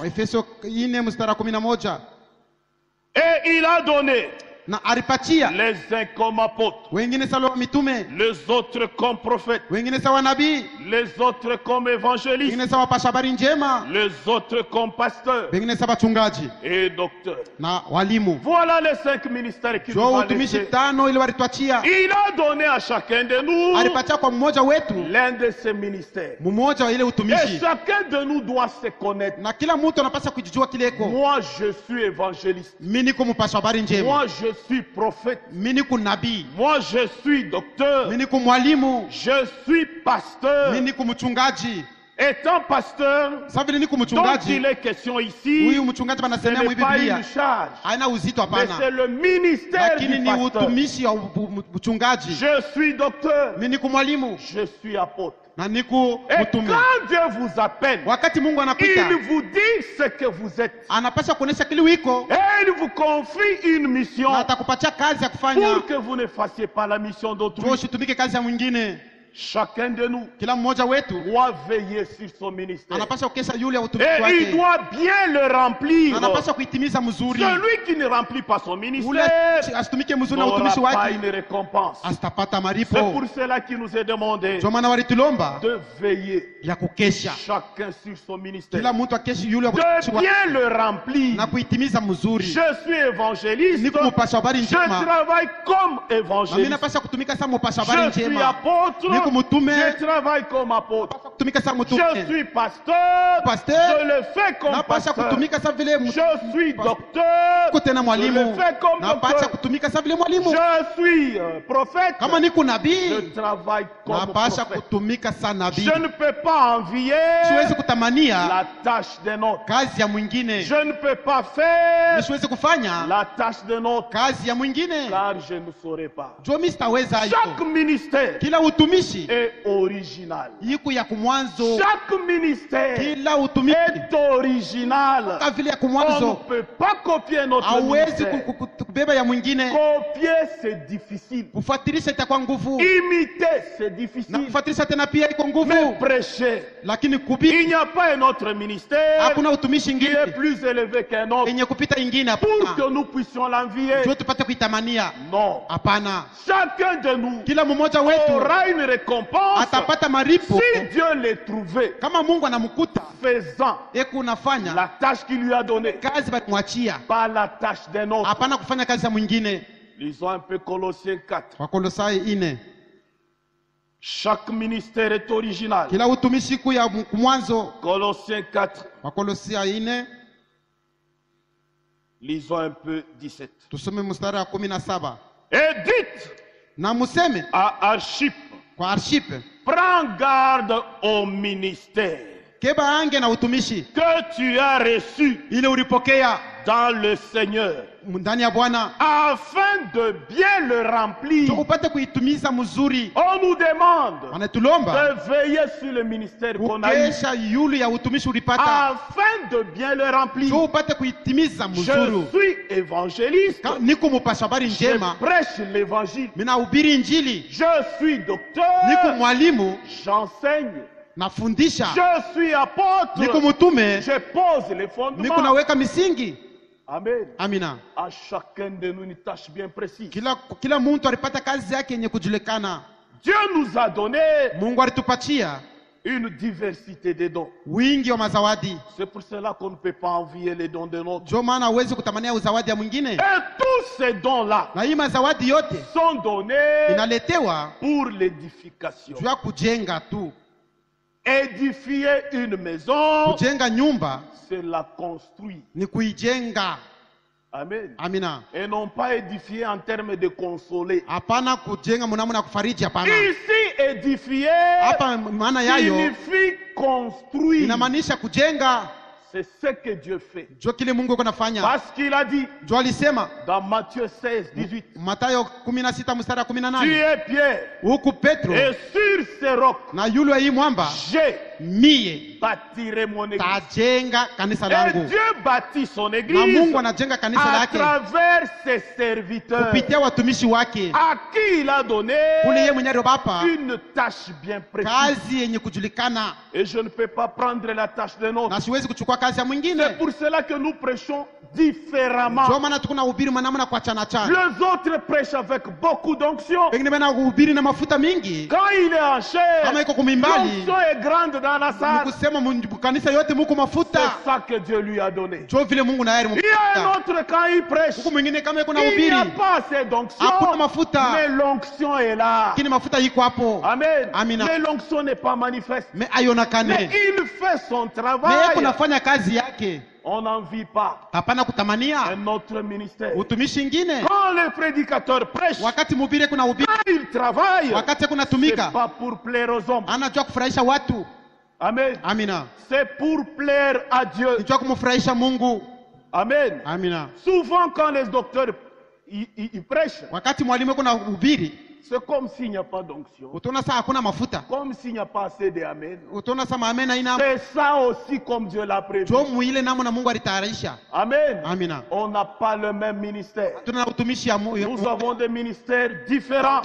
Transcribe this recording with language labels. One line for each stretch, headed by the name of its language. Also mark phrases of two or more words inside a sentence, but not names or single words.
Swahili: wa Efeso 4 mstari wa 11.
French: Et il a donné
Swahili: Na alipatia
French: les uns comme apôtres,
Swahili: wengine sawa mitume,
French: les autres comme prophètes,
Swahili: wengine sawa nabii,
French: les autres comme évangélistes,
Swahili: wengine sawa pasha habari njema,
French: les autres comme pasteurs
Swahili: wengine sawa chungaji
French: et docteurs.
Swahili: na walimu.
French: Voilà les 5 ministères qu'il nous
Swahili: Jua
French: a
Swahili: utumishi
French: laissés.
Swahili: 5 ile walituachia,
French: Il a donné à chacun de nous
Swahili: alipatia kwa mmoja wetu
French: l'un de ces ministères.
Swahili: mmoja wa ile
French: Et
Swahili: utumishi,
French: chacun de nous doit se connaître.
Swahili: na kila mtu anapaswa kujijua kileko.
French: Moi, je suis évangéliste.
Swahili: Mimi niko mpasha habari njema,
French: Moi, je suis prophète.
Swahili: mimi niko nabii,
French: Moi, je suis docteur.
Swahili: mimi niko mwalimu,
French: Je suis pasteur.
Swahili: mimi niko mchungaji.
French: Étant pasteur,
Swahili: Sasa vile niko
French: dont
Swahili: mchungaji,
French: il est question ici,
Swahili: huyu mchungaji
French: ce
Swahili: banasemea
French: n'est
Swahili: mu
French: pas
Swahili: Biblia
French: une charge,
Swahili: haina uzito,
French: mais c'est
Swahili: hapana,
French: le ministère
Swahili: lakini
French: du
Swahili: ni
French: pasteur.
Swahili: utumishi wa mchungaji.
French: Je suis docteur.
Swahili: Mimi niko mwalimu
French: Je suis apôtre.
Swahili: na niko
French: Et
Swahili: mtume.
French: quand Dieu vous appelle,
Swahili: Wakati Mungu anakuita,
French: il vous dit ce que vous êtes.
Swahili: anapaswa kuonesha kile wiko
French: Et il vous confie une mission
Swahili: na atakupatia kazi ya kufanya,
French: pour que vous ne fassiez pas la mission d'autrui.
Swahili: ndio usitumike kazi ya mwingine.
French: Chacun de nous
Swahili: Kila mmoja wetu
French: doit veiller sur son ministère.
Swahili: anapaswa kukesha yule ya utumishi
French: Et il
Swahili: wake,
French: doit bien le remplir.
Swahili: anapaswa kuitimiza mzuri.
French: Celui qui ne remplit pas son
Swahili: Ule
French: ministère
Swahili: asitumike mzuri na
French: n'aura
Swahili: utumishi
French: pas
Swahili: wake,
French: une récompense.
Swahili: asitapata
French: C'est
Swahili: maripo.
French: pour cela qu'il nous est demandé
Swahili: Ndio maana walitulomba
French: de veiller
Swahili: ya kukesha,
French: chacun sur son ministère,
Swahili: kila mtu akeshi yule ya utumishi
French: de
Swahili: wake
French: bien le remplir.
Swahili: na kuitimiza mzuri.
French: Je suis évangéliste,
Swahili: Niko mpasha habari
French: je
Swahili: njema,
French: travaille comme
Swahili: na mimi
French: évangéliste.
Swahili: napaswa kutumika kama mpasha habari
French: Je suis
Swahili: njema,
French: apôtre,
Swahili: niko mtume,
French: je travaille comme apôtre.
Swahili: kutumika kama
French: Je
Swahili: mtume,
French: suis pasteur, Pasteur, je le fais comme
Swahili: napaswa
French: pasteur.
Swahili: kutumika kama vile
French: Je suis docteur,
Swahili: niko tena
French: je
Swahili: mwalimu,
French: le fais comme
Swahili: napaswa
French: docteur.
Swahili: kutumika kama vile mwalimu.
French: Je suis prophète,
Swahili: Kama niko
French: je
Swahili: nabii,
French: travaille comme
Swahili: napaswa
French: prophète.
Swahili: kutumika sa nabii.
French: Je ne peux pas envier
Swahili: Siwezi kutamania
French: la tâche d'un autre.
Swahili: kazi ya mwingine,
French: Je ne peux pas faire
Swahili: siwezi kufanya
French: la tâche d'un autre,
Swahili: kazi ya mwingine,
French: car je ne saurais pas.
Swahili: jua mimi sitaweza
French: Chaque
Swahili: hiyo.
French: ministère
Swahili: Kila utumishi
French: est original.
Swahili: iko ya kumwanzo,
French: Chaque ministère
Swahili: kila utumishi
French: est original.
Swahili: kama vile ya
French: On ne
Swahili: kumwanzo
French: peut pas copier notre
Swahili: hauwezi
French: ministère.
Swahili: kubeba ya mwingine,
French: Copier, c'est difficile.
Swahili: kufuatilisha itakuwa nguvu,
French: Imiter, c'est
Swahili: na
French: difficile.
Swahili: kufuatilisha tena pia iko
French: Mais
Swahili: nguvu,
French: prêcher,
Swahili: lakini
French: il
Swahili: kuhubiri
French: n'y a pas un autre ministère
Swahili: hakuna utumishi
French: qui est
Swahili: ingine
French: plus élevé qu'un autre
Swahili: yenye kupita ingine.
French: pour que
Swahili: Hapana,
French: nous puissions l'envier.
Swahili: jua tupate kuitamania.
French: Non.
Swahili: Hapana,
French: Chacun de nous
Swahili: kila mmoja wetu
French: aura une récompense
Swahili: atapata maripo
French: si Dieu l'ait trouvé
Swahili: kama Mungu anamkuta
French: faisant
Swahili: eko unafanya
French: la tâche qu'il lui a donnée,
Swahili: kazi balimwachia,
French: pas la tâche d'un autre.
Swahili: hapana kufanya kazi ya mwingine.
French: Lisons un peu Colossiens 4.
Swahili: Wakolosai 4.
French: Chaque ministère est original.
Swahili: Kila utumishi siku ya mwanzo.
French: Colossiens 4.
Swahili: Wakolosai 4.
French: Lisons un peu 17.
Swahili: Tusome mstari wa 17.
French: Et dites
Swahili: Na museme
French: à Archippe,
Swahili: kwa Arshipe,
French: prends garde au ministère
Swahili: keba ange na utumishi
French: que tu as reçu
Swahili: ile ulipokea
French: dans le Seigneur,
Swahili: ndani ya Bwana,
French: afin de bien le remplir.
Swahili: so upate kuitumiza mzuri.
French: On nous demande
Swahili: Wanatulomba
French: de veiller sur le ministère qu'on a eu,
Swahili: ukesha yulu ya utumishi ulipata,
French: afin de bien le remplir.
Swahili: so upate kuitimiza
French: Je
Swahili: mzuri.
French: suis évangéliste,
Swahili: Niko mupasha habari
French: je
Swahili: njema,
French: prêche l'évangile.
Swahili: minahubiri Injili.
French: Je suis
Swahili: Niko
French: docteur,
Swahili: mwalimu,
French: j'enseigne.
Swahili: nafundisha.
French: Je suis
Swahili: Niko
French: apôtre,
Swahili: mutume,
French: je pose les
Swahili: niko
French: fondements.
Swahili: naweka misingi.
French: Amen.
Swahili: Amina.
French: À chacun de nous une tâche bien précise.
Swahili: Kila muntu alipata kazi yake yenye kujulikana.
French: Dieu nous a donné
Swahili: Mungu alitupatia
French: une diversité de dons.
Swahili: wingi wa mazawadi,
French: C'est pour cela qu'on ne peut pas envier les dons de l'autre.
Swahili: ndio maana huwezi kutamania uzawadi ya mwingine.
French: Et tous ces dons-là
Swahili: Na hii mazawadi yote
French: sont donnés
Swahili: inaletewa
French: pour l'édification.
Swahili: juu ya kujenga tu.
French: Édifier une maison,
Swahili: Kujenga nyumba
French: c'est la construire.
Swahili: ni kuijenga.
French: Amen.
Swahili: Amina.
French: Et non pas édifier en termes de consoler.
Swahili: Hapana kujenga mnamna kufariji, hapana.
French: Ici, édifier
Swahili: Hapa maana yayo
French: signifie construire.
Swahili: inamaanisha kujenga.
French: C'est ce que Dieu fait.
Swahili: Ndio kile Mungu yuko nafanya.
French: Parce qu'il a dit
Swahili: Ndio alisema
French: dans Matthieu 16, 18,
Swahili: Mathayo 16 mstari wa
French: tu
Swahili: 18,
French: es Pierre,
Swahili: huku Petro
French: et sur ces rocs,
Swahili: na yule wa hii mwamba mie
French: bâtirai mon église.
Swahili: tajenga kanisa
French: Et
Swahili: langu.
French: Dieu bâtit son
Swahili: Na
French: église
Swahili: Mungu anajenga kanisa
French: à
Swahili: lake
French: travers ses serviteurs,
Swahili: kupitia watumishi wake,
French: à qui il a donné
Swahili: kule yeye mwenyewe aliyobapa
French: une tâche bien précise.
Swahili: kazi yenye kujulikana,
French: Et je ne peux pas prendre la tâche d'un autre.
Swahili: na siwezi kuchukua kazi ya mwingine.
French: C'est pour cela que nous prêchons différemment.
Swahili: Ndio maana tuko na hubiri manamna kwa chana chana,
French: Les autres prêchent avec beaucoup d'onction.
Swahili: wengine bana kuhubiri na mafuta mingi.
French: Quand il est en chair,
Swahili: Kama iko kumimbali,
French: l'onction est grande dans la salle.
Swahili: nikusema kanisa yote muko mafuta.
French: C'est ça que Dieu lui a donné.
Swahili: Ndio vile Mungu na yeye
French: Il y a un autre quand il prêche,
Swahili: huko mwingine kama iko na
French: il n'y a
Swahili: hubiri
French: pas assez d'onction,
Swahili: hakuna mafuta,
French: mais l'onction est là.
Swahili: lakini mafuta iko hapo.
French: Amen.
Swahili: Amina.
French: Mais l'onction n'est pas manifeste.
Swahili: Me
French: Mais
Swahili: aionekane,
French: il fait son
Swahili: me
French: travail.
Swahili: yeye kunafanya kazi yake,
French: On n'en vit pas
Swahili: hapana kutamania
French: un autre ministère.
Swahili: utumishi ingine.
French: Quand le prédicateur prêche,
Swahili: Wakati mhubiri kuna hubiri,
French: quand il travaille,
Swahili: wakati kuna
French: c'est
Swahili: tumika,
French: pas pour plaire aux hommes.
Swahili: anajua kufurahisha watu.
French: Amen.
Swahili: Amina.
French: C'est pour plaire à Dieu.
Swahili: Nijua kumfurahisha Mungu.
French: Amen.
Swahili: Amina.
French: Souvent, quand les docteurs ils prêchent,
Swahili: Wakati mwalimu kuna hubiri,
French: c'est comme s'il n'y a pas d'onction,
Swahili: utaona saa hakuna mafuta,
French: comme s'il n'y a pas assez de amen.
Swahili: utaona saa maamena ina
French: C'est ça aussi comme Dieu l'a prévu.
Swahili: ndio muile namna Mungu alitayarisha.
French: Amen.
Swahili: Amina.
French: On n'a pas le même ministère.
Swahili: Tuna utumishi ya
French: Nous avons des ministères différents.